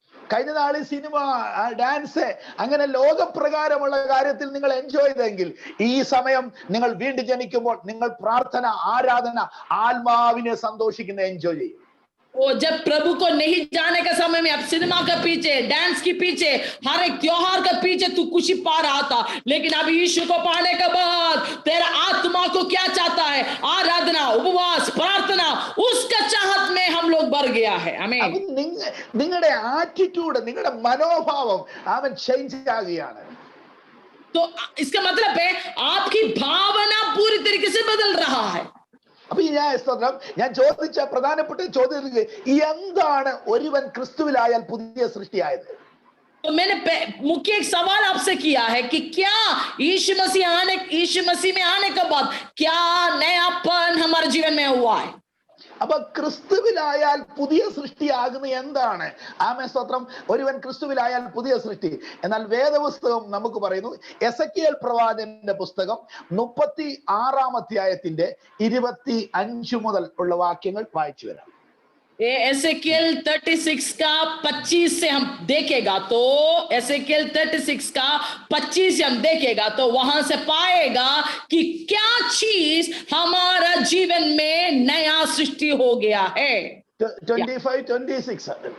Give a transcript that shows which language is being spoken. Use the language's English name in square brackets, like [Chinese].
[Malayalam] കഴിഞ്ഞ നാളിൽ cinema, dance, അങ്ങനെ ലോകപ്രകാരമുള്ള കാര്യത്തിൽ നിങ്ങൾ എൻജോയ് ചെയ്തെങ്കിൽ ഈ സമയം നിങ്ങൾ വീണ്ടും ജനിക്കുമ്പോൾ നിങ്ങൾ പ്രാർത്ഥന, ആരാധന, ആത്മാവിനെ സന്തോഷിക്കുന്ന എൻജോയ് ചെയ്യും. [Hindi] वो जब प्रभु को नहीं जाने के समय में अब सिनेमा के पीछे, डांस के पीछे, हर एक त्योहार के पीछे तू खुशी पा रहा था, लेकिन अब यीशु को पाने के बाद तेरा आत्मा को क्या चाहता है? आराधना, उपवास, प्रार्थना, उसका चाहत में हम लोग बढ़ गया है. आमीन. [Malayalam] നിങ്ങളുടെ ആറ്റിറ്റ്യൂഡ്, നിങ്ങളുടെ മനോഭാവം അവൻ ചേഞ്ച് ആകുകയാണ്. [Hindi] तो इसका मतलब है आपकी भावना पूरी तरीके से बदल रहा है. [Malayalam] അപ്പൊ ഞാൻ ചോദിച്ച പ്രധാനപ്പെട്ട ചോദ്യം എന്താണ് ഒരുവൻ ക്രിസ്തുവിലായാൽ പുതിയ സൃഷ്ടിയായത്? [Hindi] तो मैंने मुख्य एक सवाल आपसे किया है कि क्या यीशु मसीह में आने के बाद क्या नयापन हमारे जीवन में हुआ है? [Malayalam] അപ്പൊ ക്രിസ്തുവിലായാൽ പുതിയ സൃഷ്ടിയാകുന്ന എന്താണ്? ആമേൻ, സ്തോത്രം. ഒരുവൻ ക്രിസ്തുവിലായാൽ പുതിയ സൃഷ്ടി. എന്നാൽ വേദപുസ്തകം നമുക്ക് പറയുന്നു, എസെക്കിയേൽ പ്രവാചകന്റെ പുസ്തകം 36-ാം അധ്യായത്തിന്റെ 25 മുതൽ ഉള്ള വാക്യങ്ങൾ വായിച്ചു വരാം. [Hindi] एसेकिएल 36 का 25 से हम देखेगा तो एसेकिएल 36 का 25 से हम देखेगा तो वहां से पाएगा कि क्या चीज हमारा जीवन में नया सृष्टि हो गया है. 25, 26